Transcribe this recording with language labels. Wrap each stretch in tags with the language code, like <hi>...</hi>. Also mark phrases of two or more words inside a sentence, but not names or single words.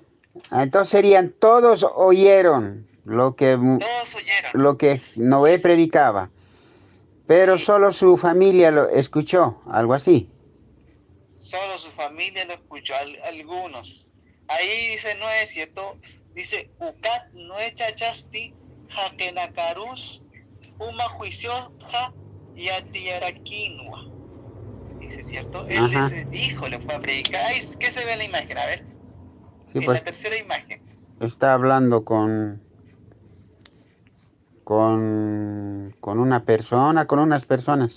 <es>Entonces serían todos oyeron Todos oyeron. lo que Noé predicaba, pero Sí. solo su familia lo escuchó, algo así. Solo su familia lo escuchó, algunos. Ahí dice Noé, ¿cierto? Dice,</es> <ay>Ucat Noé chachasti jakenakarus uma juicioja y atiaraquinua.</ay> <es>Dice, ¿cierto? Él Ajá. les dijo, le fue a predicar. Ahí, ¿qué se ve en la imagen? A ver, Sí, en pues la tercera imagen. está hablando con una persona, con unas personas.</es>